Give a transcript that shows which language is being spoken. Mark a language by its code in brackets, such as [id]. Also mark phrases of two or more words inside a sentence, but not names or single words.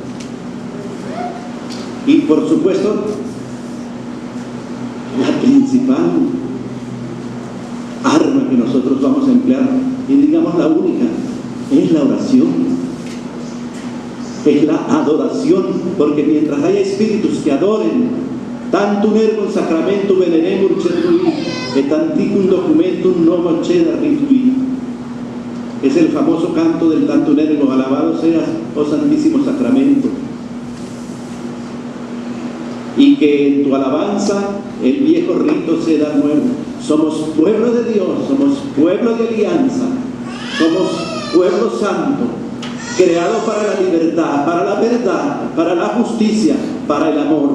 [es] Y por supuesto, la principal arma que nosotros vamos a emplear, y digamos la única, es la oración, es la adoración, porque mientras haya espíritus que adoren, [la] tantum ergo sacramentum veneremur cetui, et antiquum documentum novo ceda ritui. [es] Es el famoso canto del [la] tantum ergo, [es] alabado seas, oh Santísimo Sacramento. Y que en tu alabanza el viejo rito se da nuevo. Somos pueblo de Dios, somos pueblo de alianza, somos pueblo santo, creado para la libertad, para la verdad, para la justicia, para el amor.